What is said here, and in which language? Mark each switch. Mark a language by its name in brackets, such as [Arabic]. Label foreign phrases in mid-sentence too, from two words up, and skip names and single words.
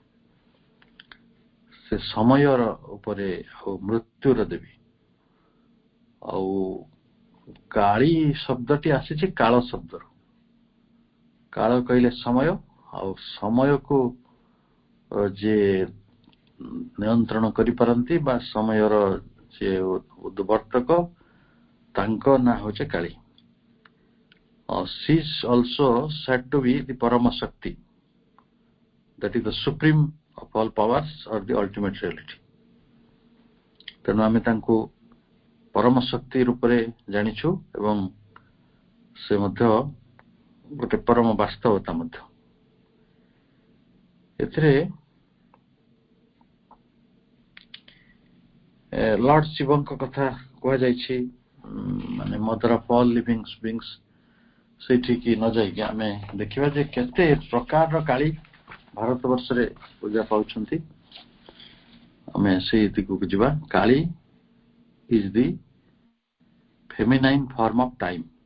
[Odia] ସେ ସମୟର ଉପରେ ଆଉ ମୃତ୍ୟୁର ଦେବୀ ଆଉ କାଳୀ ଶବ୍ଦଟି ଆସିଛି କାଳ ଶବ୍ଦରୁ କାଳ କହିଲେ ସମୟ ଆଉ ସମୟକୁ ଯିଏ ନିୟନ୍ତ୍ରଣ କରିପାରନ୍ତି ବା ସମୟର ଯିଏ ଉଦ୍ବର୍ତ୍ତକ ତାଙ୍କ ନାଁ ହେଉଛି କାଳୀ [English] she is also said to be the Parama Shakti, that is the supreme of all powers or the ultimate reality. [Odia] ତେଣୁ ଆମେ ତାଙ୍କୁ ପରମ ଶକ୍ତି ରୂପରେ ଜାଣିଛୁ ଏବଂ ସେ ମଧ୍ୟ ଗୋଟେ ପରମ ବାସ୍ତବତା ମଧ୍ୟ ଏଥିରେ ଲର୍ଡ ଶିବଙ୍କ କଥା କୁହାଯାଇଛି ମାନେ [English] mother of all living beings [Odia] ସେଇଠିକି ନ ଯାଇକି ଆମେ ଦେଖିବା ଯେ କେତେ ପ୍ରକାରର କାଳୀ ଭାରତ ବର୍ଷରେ ପୂଜା ପାଉଛନ୍ତି ଆମେ ସେଇ ଦିଗକୁ ଯିବା [English] Kali is the feminine form of time